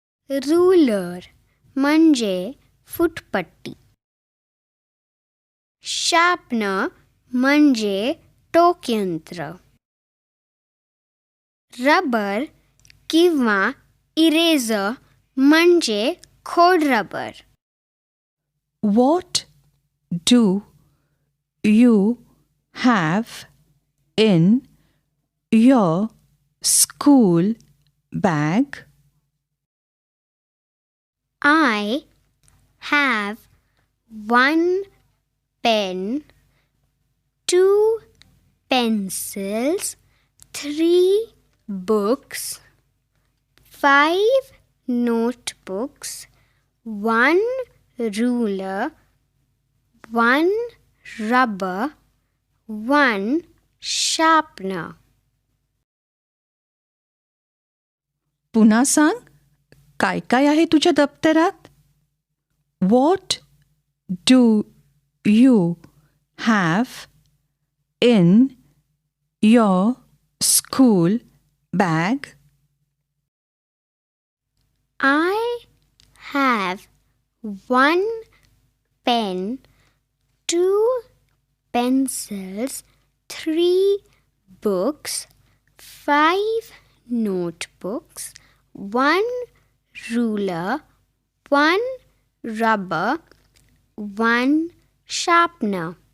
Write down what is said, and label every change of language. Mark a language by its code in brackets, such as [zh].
[mr] Ruler म्हणजे फुटपट्टी. Sharpener म्हणजे टोकयंत्र. Rubber किंवा इरेझर म्हणजे खोडरबर. [en] What do you have in your school bag? I have one pen, 2 pencils, 3 books, 5 notebooks, 1 ruler, 1 rubber, 1 sharpener. [mr] पुन्हा सांग, काय काय आहे तुझ्या दप्तरात? [en] What do you have in your school bag? I have 1 pen, 2 pencils, 3 books, 5 notebooks, 1 ruler, 1 rubber, 1 sharpener.